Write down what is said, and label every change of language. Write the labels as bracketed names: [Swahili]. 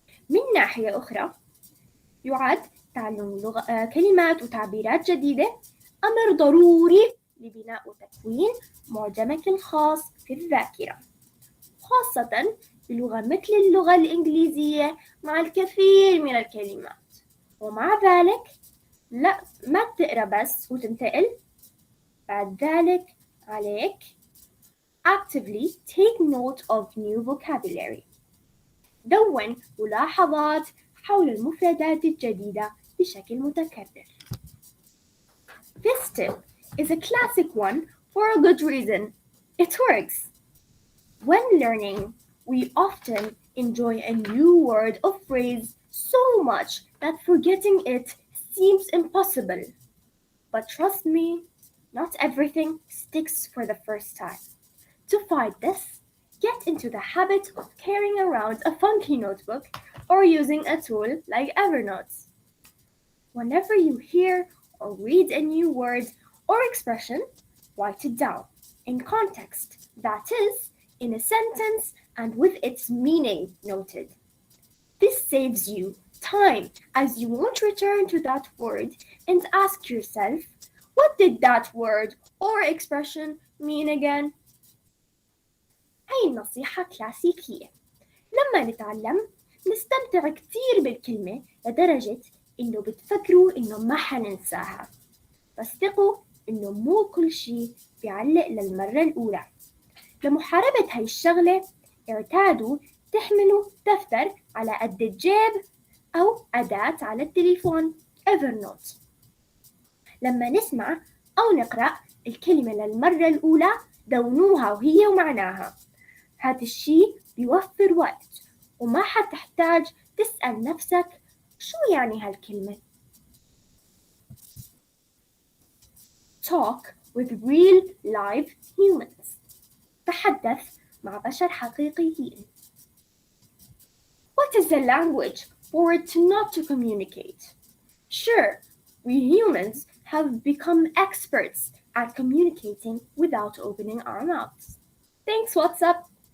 [Arabic] من ناحية أخرى، يعد تعلم كلمات وتعبيرات جديدة أمر ضروري لبناء وتكوين معجمك الخاص في الذاكرة، خاصة بلغة مثل اللغة الإنجليزية مع الكثير من الكلمات. ومع ذلك لا، ما تقرأ بس وتنتقل. [English] بعد ذلك عليك actively take note of new vocabulary. [Arabic] دون ملاحظات حول المفردات الجديدة بشكل متكرر. [English] This tip is a classic one for a good reason. It works. When learning, we often enjoy a new word or phrase so much that forgetting it seems impossible. But trust me, not everything sticks for the first time. To fight this, get into the habit of carrying around a funky notebook or using a tool like Evernote. Whenever you hear or read a new word or expression, write it down in context, that is, in a sentence and with its meaning noted. This saves you time, as you won't return to that word and ask yourself, what did that word or expression mean again? [Arabic] هاي النصيحة كلاسيكية. لما نتعلم نستمتع كتير بالكلمة لدرجة إنه بتفكروا إنه ما حننساها. بس ثقوا إنه مو كل شي بيعلق للمرة الأولى. لمحاربة هاي الشغلة اعتادوا تحملوا دفتر على قد الجيب أو أداة على التليفون Evernote. لما نسمع أو نقرأ الكلمة للمرة الأولى دونوها وهي ومعناها. هذا الشيء بيوفر وقت وما حتحتاج تسأل نفسك شو يعني هالكلمة. [English] Talk with real live humans. [Arabic] تحدث مع بشر حقيقيين. [English] What is a language for it not to communicate? Sure, we humans have become experts at communicating without opening our mouths. Thanks, what's up?